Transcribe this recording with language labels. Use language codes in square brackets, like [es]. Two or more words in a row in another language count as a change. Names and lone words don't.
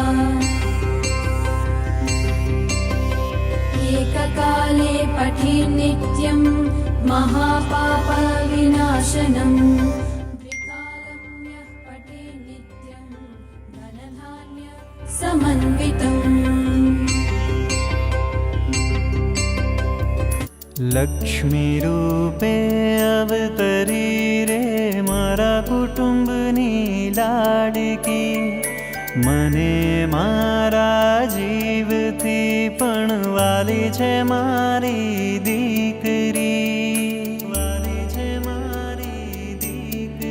[sa] एककाले पठे नित्यं महापापविनाशनम् त्रिकालं यः पठे नित्यं धनधान्य समन्वितम्। [gu] લક્ષ્મી રૂપે અવતરી રે મારા કુટુંબની લાડકી, મને મારા જીવથી પણ વાલી છે મારી દીકરી, વાલી છે મારી દીકરી.